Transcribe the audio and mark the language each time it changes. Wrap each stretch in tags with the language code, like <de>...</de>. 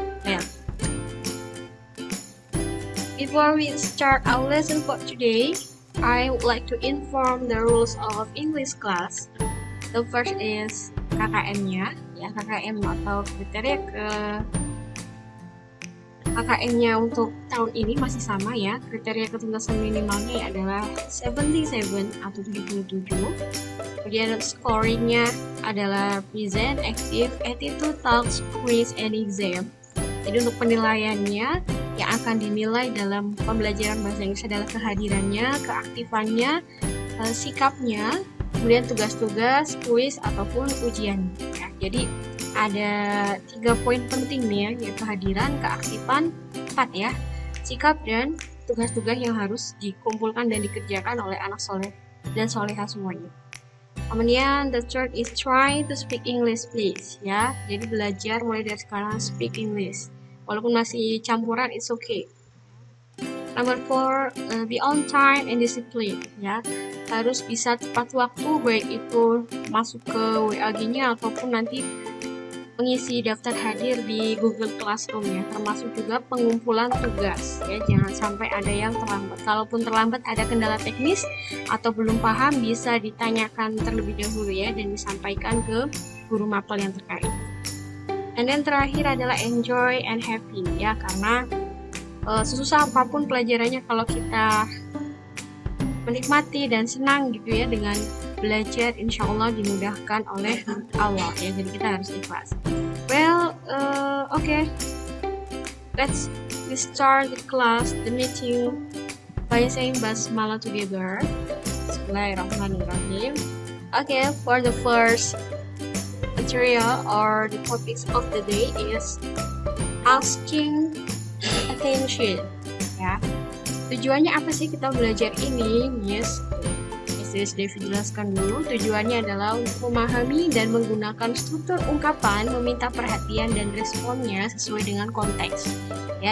<en>Well, before we start our lesson for today, I would like to inform the rules of English class. The first is</en> <id>KKM-nya, ya KKM atau kriteria KKM-nya untuk tahun ini masih sama ya. Kriteria ketuntasan minimalnya adalah 77 atau 77. Kemudian scoring-nya adalah</id> <en>present, active, attitude, talks, quiz, and exam.</en> <id>Jadi untuk penilaiannya yang akan dinilai dalam pembelajaran bahasa Inggris adalah kehadirannya, keaktifannya, sikapnya, kemudian tugas-tugas, kuis ataupun ujian. Ya, jadi ada 3 poin penting nih ya, yaitu kehadiran, keaktifan, 4 ya, sikap dan tugas-tugas yang harus dikumpulkan dan dikerjakan oleh anak soleh dan soleha semuanya.</id> <en>Kemudian the third is try to speak English please ya.</en> <id>Jadi belajar mulai dari sekarang</id> <en>speak English.</en> <id>Walaupun masih campuran,</id> <en>it's okay. Number 4, be on time and discipline ya.</en> <id>Harus bisa tepat waktu, baik itu masuk ke WAG-nya ataupun nanti mengisi daftar hadir di Google Classroom ya. Termasuk juga pengumpulan tugas ya. Jangan sampai ada yang terlambat. Kalaupun terlambat ada kendala teknis atau belum paham, bisa ditanyakan terlebih dahulu ya dan disampaikan ke guru mapel yang terkait.</id> <en>And then</en> <id>terakhir adalah</id> <en>enjoy and happy</en> <id>ya, karena sesusah apapun pelajarannya, kalau kita menikmati dan senang gitu ya dengan belajar, insya Allah dimudahkan oleh Allah ya. Jadi kita harus ikhlas.</id> <en>Well, okay, we start the class, the meeting by saying basmalah together. Bismillahirrahmanirrahim. Okay, for the first material or the topics of the day is asking attention ya.</en> <id>Tujuannya apa sih kita belajar ini? Yes, Devi jelaskan dulu. Tujuannya adalah untuk memahami dan menggunakan struktur ungkapan, meminta perhatian dan responnya sesuai dengan konteks ya.</id>